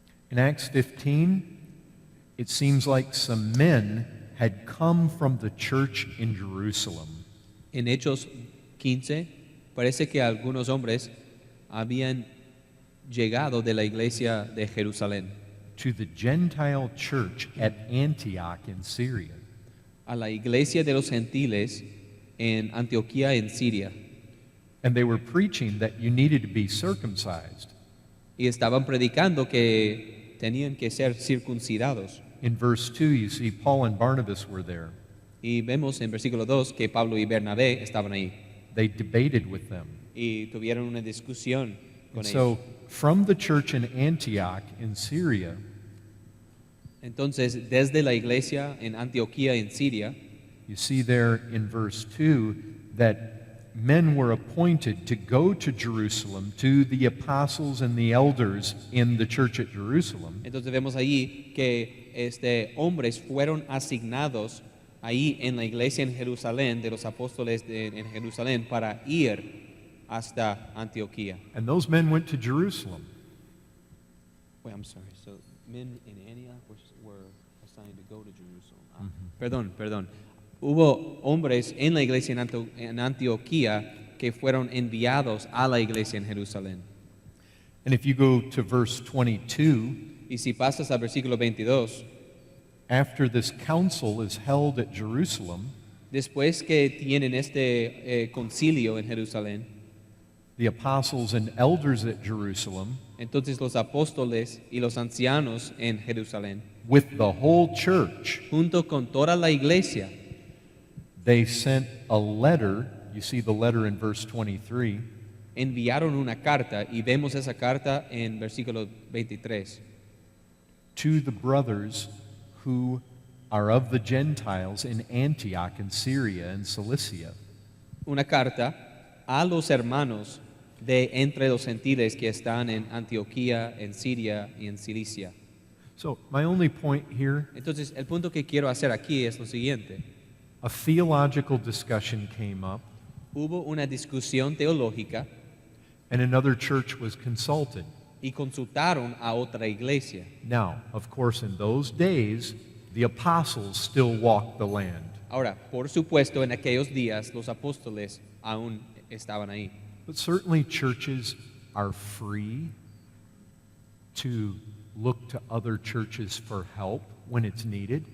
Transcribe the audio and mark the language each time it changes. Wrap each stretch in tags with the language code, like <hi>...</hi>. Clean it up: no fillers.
<en>In Acts 15, it seems like some men had come from the church in Jerusalem.</en> <es>En Hechos 15 parece que algunos hombres habían llegado de la iglesia de Jerusalén</es> <en>To the Gentile church at Antioch in Syria.</en> <es>a la iglesia de los gentiles en Antioquía en Siria</es> <en>And they were preaching that you needed to be circumcised.</en> <es>y estaban predicando que tenían que ser circuncidados.</es> <en>In verse 2, you see Paul and Barnabas were there.</en> <es>Y vemos en versículo 2 que Pablo y Bernabé estaban ahí</es> <en>They debated with them.</en> <es>y tuvieron una discusión con</es> <en>And</en> <es>ellos.</es> <en>so, from the church in Antioch in Syria,</en> <es>Entonces, desde la iglesia en Antioquía en Siria,</es> <en>you see there in verse 2 that men were appointed to go to Jerusalem to the apostles and the elders in the church at Jerusalem</en> <es>entonces vemos allí que hombres fueron asignados ahí en la iglesia en Jerusalén, de los apóstoles en Jerusalén, para ir hasta Antioquía.</es> <en>and those men went to Jerusalem. Wait, I'm sorry. So men in Antioch were assigned to go to Jerusalem.</en> <es>Perdón. Hubo hombres en la iglesia en Antioquía que fueron enviados a la iglesia en Jerusalén.</es> <en>And if you go to verse 22,</en> <es>Y si pasas al versículo 22,</es> <en>after this council is held at Jerusalem,</en> <es>después que tienen concilio en Jerusalén,</es> <en>the apostles and elders at Jerusalem,</en> <es>entonces los apóstoles y los ancianos en Jerusalén,</es> <en>with the whole church,</en> <es>junto con toda la iglesia,</es> <en>they sent a letter. You see the letter in verse 23.</en> <es>enviaron una carta, y vemos esa carta en versículo 23,</es> <en>To the brothers who are of the Gentiles in Antioch and Syria and Cilicia.</en> <es>una carta a los hermanos de entre los gentiles que están en Antioquía, en Siria y en Cilicia.</es> <en>So, my only point here,</en> <es>Entonces, el punto que quiero hacer aquí es lo siguiente.</es> <en>a theological discussion came up,</en> <es>Hubo una discusión teológica</es> <en>and another church was consulted.</en> <es>y consultaron a otra iglesia.</es> <en>Now, of course, in those days, the apostles still walked the land.</en> <es>Ahora, por supuesto, en aquellos días los apóstoles aún estaban ahí.</es> <en>But certainly churches are free to look to other churches for help when it's needed.</en>